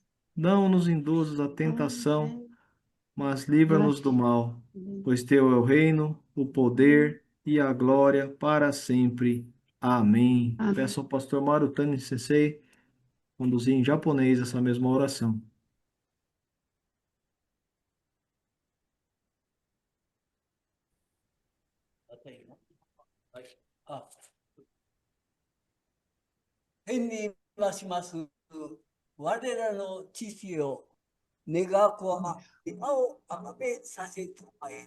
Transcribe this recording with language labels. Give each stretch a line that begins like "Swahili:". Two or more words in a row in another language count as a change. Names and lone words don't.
Portuguese: Não nos induzas à tentação, mas livra-nos do mal, pois teu é o reino, o poder e a glória para sempre. Amém. Peço ao pastor Marutani Sensei conduzir em japonês essa mesma oração.
Japanese: はい。天にまします我らの父を願くは今をあがめさせたまえ。